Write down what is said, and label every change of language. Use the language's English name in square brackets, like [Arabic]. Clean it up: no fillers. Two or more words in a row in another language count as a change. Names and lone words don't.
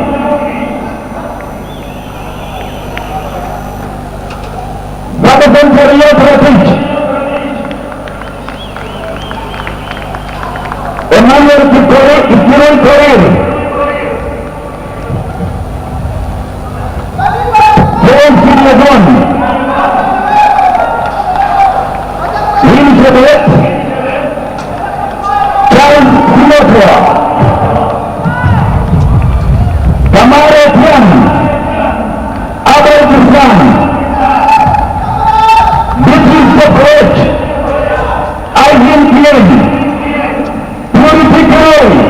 [English] Ferrier Pratik, Emmanuel Kikirui Korir, James Kidlegon, Elizabeth, Charles Sinatra, Tamara Tian, Abel Guzman, Separate, Ivan Klein, Purity Kaur,